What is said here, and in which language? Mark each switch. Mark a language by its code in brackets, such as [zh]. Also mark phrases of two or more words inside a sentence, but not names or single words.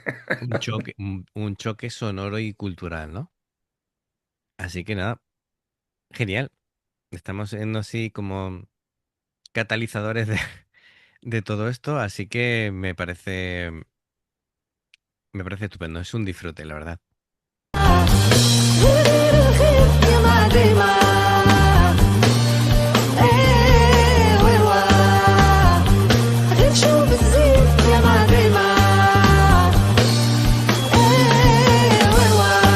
[es] un choque sonoro y cultural, ¿no? Así que nada, genial. Estamos siendo así como catalizadores de todo esto, así que me parece estupendo. Es un disfrute, la verdad. [ar] غير الخير يا معدمة ايه ويوا غير شوف الزين يا معدمة ايه ويوا